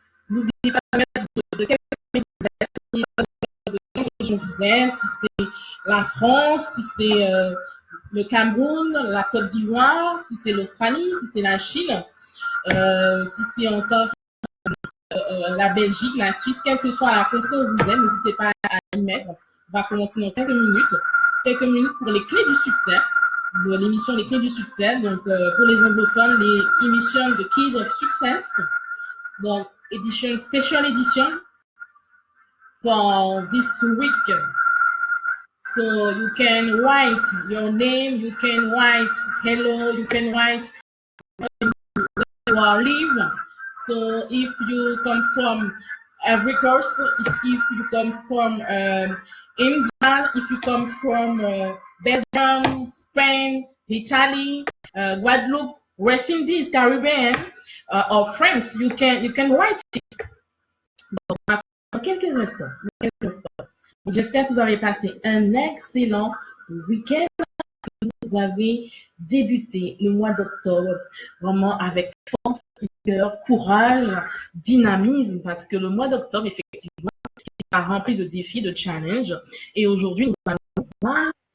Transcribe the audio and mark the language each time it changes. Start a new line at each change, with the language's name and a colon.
French: N'oubliez pas de mettre de quel pays vous êtes, si c'est la France, si c'est le Cameroun, la Côte d'Ivoire, si c'est l'Australie, si c'est la Chine, si c'est encore la Belgique, la Suisse, quelle que soit la contrée où vous êtes, n'hésitez pas à y mettre. On va commencer dans quelques minutes pour les clés du succès, de l'émission Les Clés du Succès. Donc, pour les anglophones, les émissions de Keys of Success.
English: Donc, special edition for this week. So you can write your name, you can write hello, you can write where you live. So if you come from Ivory Coast, if you come from India, if you come from Belgium, Spain, Italy, Guadeloupe, West Indies, Caribbean, or France, you can write it.
French: Donc, dans quelques instants. J'espère que vous avez passé un excellent week-end. Vous avez débuté le mois d'octobre vraiment avec force, cœur, courage, dynamisme, parce que le mois d'octobre, effectivement, est rempli de défis, de challenges. Et aujourd'hui, nous allons voir